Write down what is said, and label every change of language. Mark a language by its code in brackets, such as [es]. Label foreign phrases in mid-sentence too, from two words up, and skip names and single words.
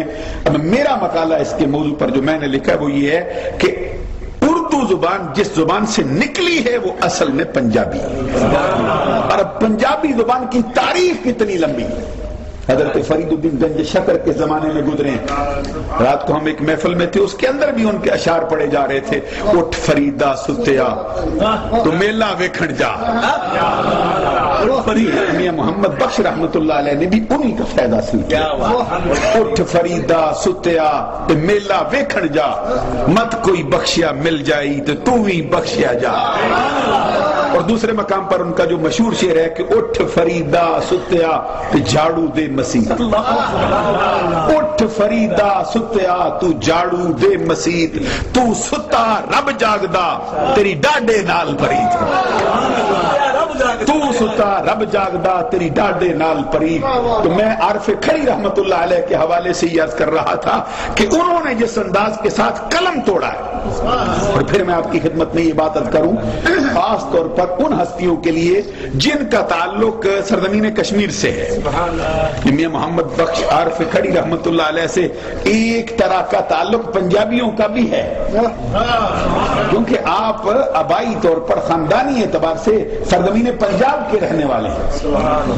[ur] اب میرا مقالہ اس کے موضوع پر جو میں نے لکھا ہے وہ یہ ہے کہ اردو زبان جس زبان سے نکلی ہے وہ اصل میں پنجابی ہے. اور اب پنجابی زبان کی تاریخ کتنی لمبی ہے. حضرت فرید الدین گنج شکر کے زمانے میں گزرے. رات کو ہم ایک محفل میں تھے، اس کے اندر بھی ان کے اشعار پڑے جا رہے تھے. [pa] اٹھ فریدا ستیا تو میلہ ویکھن جا. [ur] میاں محمد بخش [ar] رحمت اللہ علیہ [ur] نے بھی انہی کا فائدہ حاصل کیا. [pa] اٹھ فریدا ستیا تو میلہ ویکھن جا مت کوئی بخشیا مل جائی تو بھی بخشیا جا. [ur] اور دوسرے مقام پر ان کا جو مشہور شعر ہے کہ [pa] اٹھ فریدا ستیا تو جھاڑو دے مسیح، اٹھ فریدا ستیا تو جھاڑو دے مسیح، تو ستا رب جاگدا تیری ڈاڈے نال پرید، تو ستا رب جاگدا تیری ڈاڈے نال پرید۔ [ur] تو میں عارف کھڑی [ar] رحمت اللہ علیہ [ur] کے حوالے سے یہ عرض کر رہا تھا کہ انہوں نے جس انداز کے ساتھ قلم توڑا ہے، اور پھر میں آپ کی خدمت میں یہ بات عرض کروں خاص طور پر ان ہستیوں کے لیے جن کا تعلق سرزمین کشمیر سے ہے، میاں محمد بخش عارف کھڑی [ar] رحمت اللہ علیہ [ur] سے ایک طرح کا تعلق پنجابیوں کا بھی ہے، کیونکہ آپ آبائی طور پر خاندانی اعتبار سے سرزمین پنجاب کے رہنے والے ہیں۔